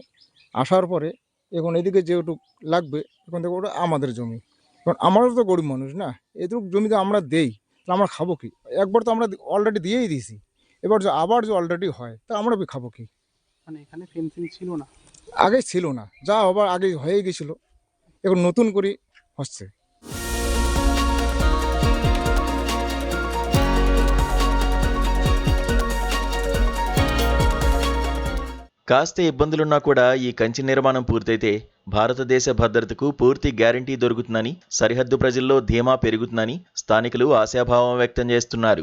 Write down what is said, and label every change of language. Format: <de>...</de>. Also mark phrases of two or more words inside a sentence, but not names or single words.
<bn>আসার পরে এখন এদিকে যেটুকু লাগবে এখন দেখো ওটা আমাদের জমি, কারণ আমারও তো গরিব মানুষ না, এটুকু জমিতে আমরা দেই তাহলে আমরা খাবো কি? একবার তো আমরা অলরেডি দিয়েই দিয়েছি, এবার যে আবার যে অলরেডি হয় তা আমরা খাবো কি? মানে এখানে ফেন্সিং ছিল না, আগে ছিল না, যা আবার আগে হয়ে গেছিল, এখন নতুন করে হচ্ছে।</bn> <te>కాస్త ఇబ్బందులున్నా కూడా ఈ కంచె నిర్మాణం పూర్తయితే భారతదేశ భద్రతకు పూర్తి గ్యారంటీ దొరుకుతుందని, సరిహద్దు ప్రజల్లో ధీమా పెరుగుతుందని స్థానికులు ఆశాభావం వ్యక్తం చేస్తున్నారు.</te>